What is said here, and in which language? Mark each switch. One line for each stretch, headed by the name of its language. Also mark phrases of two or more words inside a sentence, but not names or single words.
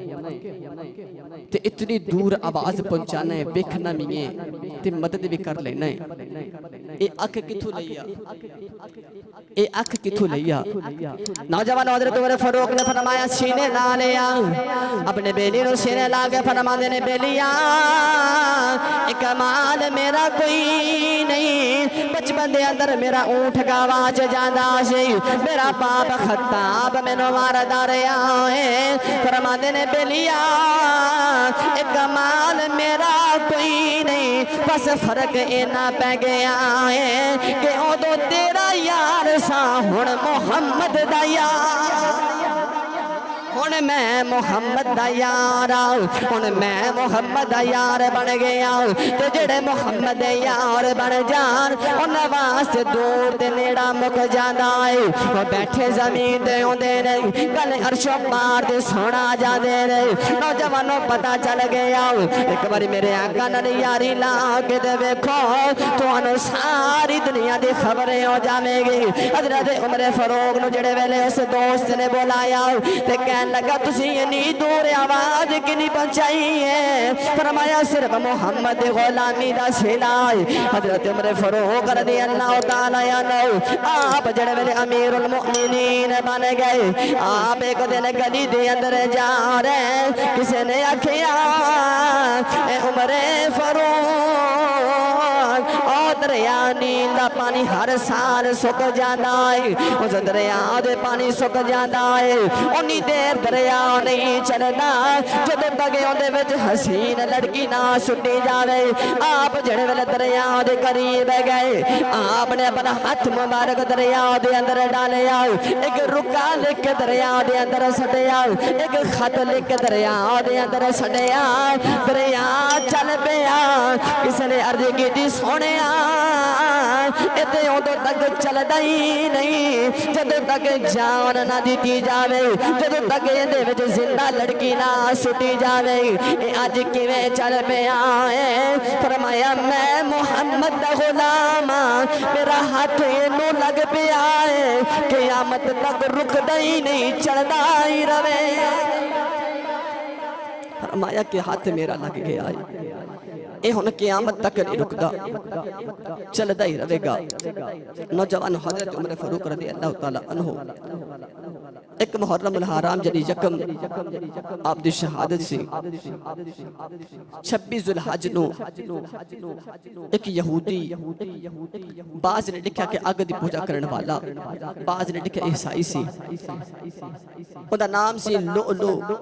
Punjabi: ہے تے اتنی دور آواز پہنچانا ہے ویکھنا بھی ہے تے مدد بھی کر لینا ہے اے اکھ کتھوں لیا اے اکھ کتھوں لیا نوجوان حضرت عمر فاروق نے فرمایا سینے لا لیا اپنے بیلی نو سینے لا کے فرماندے نے بیلیا ایک مال میرا کوئی نہیں بچپن دے اندر میرا اونٹ گواچ جاندا سی میرا باپ خطاب مینوں ماردا رہیا ہے فرماندے نے بیلیا ایک مال میرا کوئی نہیں بس فرق اینا پہ گیا ہے کہ ادو تیرا یار سا ہن محمد دا یار ہن میں محمد دا یار ہن میں محمد دا یار بن گیا تے جڑے محمد دے یار بن جان انہاں واسطے دور تے نیڑا مک جاندا ہے او بیٹھے زمین تے اوندے نے گل عرش پار تے سونا جاندے نے نوجوانوں پتہ چل گیا ایک بار میرے آقا نال یاری لا کے تے ویکھو تانوں ساری دنیا دی خبریں ہو جاویں گی حضرت عمر فاروق نو جڑے ویلے اس دوست نے بلایا تے لگا تسی اتنی دور آواز کنی پہنچائی ہے فرمایا صرف محمد غلامی دا سلائے حضرت عمر فاروق
Arabic: رضی اللہ تعالی عنہ
Punjabi: آپ جڑے ویلے امیر المؤمنین بن گئے آپ ایک دن گلی دے اندر جا رہے کسی نے آکھیا اے عمر فاروق او دریا نیل دا پانی ہر سال سک جاندا ہے اس دریا دے پانی سک جاندا ہے اونی دیر دریا نہیں چلنا جب تک اندے وچ حسین لڑکی نہ سٹی جاوے آپ جڑے ویلے دریا دے قریب گئے آپ نے اپنا ہاتھ مبارک دریا دے اندر ڈالیا ایک رکا لکھ کے دریا دے اندر سٹیا ایک خط لکھ کے دریا دے اندر سٹیا دریا چل پیا کس نے عرض کی سونیا تے ادو تک چلدا ہی نہیں جدوں تک جان نہ دیتی جاوے، جدوں تک یہ وچ زندہ لڑکی نہ سٹی جاوے۔ اے اج کیویں چل پیا ہے؟ فرمایا میں محمد دا غلام ہاں، میرا ہاتھ اینوں لگ پیا ہے قیامت تک رکدا ہی نہیں، چلدا ہی رہے۔ فرمایا کہ ہاتھ میرا لگ گیا ہے، اے ہن قیامت تک نہیں رکدا، چلدا ہی رہے گا۔ نوجوان حضرت عمر فاروق
Arabic: رضی اللہ تعالی عنہ
Punjabi: ایک محرم الحرام جنی یکم آپ دی شہادت سے 26 ذوالحج نو ایک یہودی، بعض نے لکھا کہ اگ دی پوجا کرن والا، بعض نے لکھا عیسائی سی، اوندا نام سی لؤلؤ۔